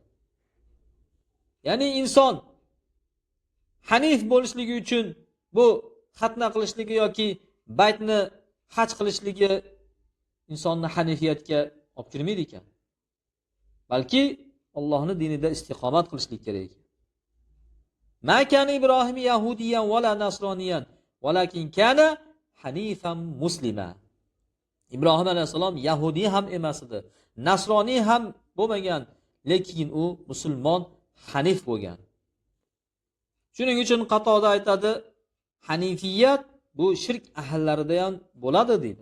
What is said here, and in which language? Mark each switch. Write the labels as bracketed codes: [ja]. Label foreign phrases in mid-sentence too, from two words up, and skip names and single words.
[uz] Ya'ni inson hanif bo'lishligi uchun bu xatna qilishligi yoki baytni haj qilishligi insonni hanifiyatga olib kirmaydi ekan. Balki Allohning dinida istiqomat qilishlik kerak. [ar] ما كان إبراهيم يهوديا ولا نصرانيا ولكن كان حنيفا مسلما. [uz] Ibrohim alayhisalom yahudi ham emas edi, nasroniy ham bo'lmagan, lekin u musulmon, hanif bo'lgan. Shuning uchun qatoda aytadi, hanifiyat bu shirk ahillarida ham bo'ladi deydi.